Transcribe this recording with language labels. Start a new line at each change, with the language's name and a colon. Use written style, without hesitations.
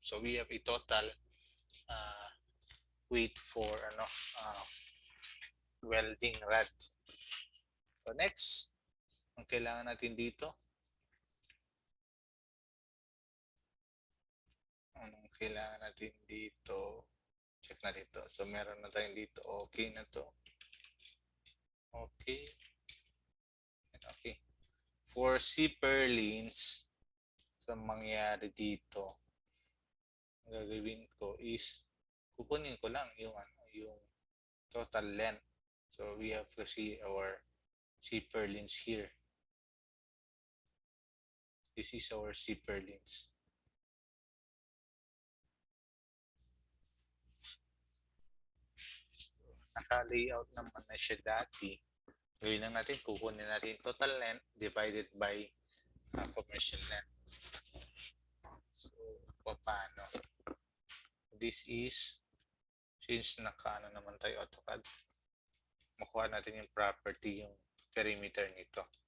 English: So we have a total weight for welding rod.
Filipino: So next, ang kailangan natin dito, anong kailangan natin dito? Check natin ito. So meron na tayong dito. Okay na to. Okay. Okay.
English: For zipper lanes,
Filipino: so mangyayari dito, ang gagawin ko is kukunin ko lang yung total length.
English: So we have to see our zipper lanes here. This is our zipper lanes.
Filipino: So, naka-layout naman na siya dati. Gawin lang natin, kukunin natin
English: total length divided by commercial length.
Filipino: So, paano?
English: This is, since
Filipino: naka naman tayo AutoCAD, makuha natin yung property, yung perimeter nito.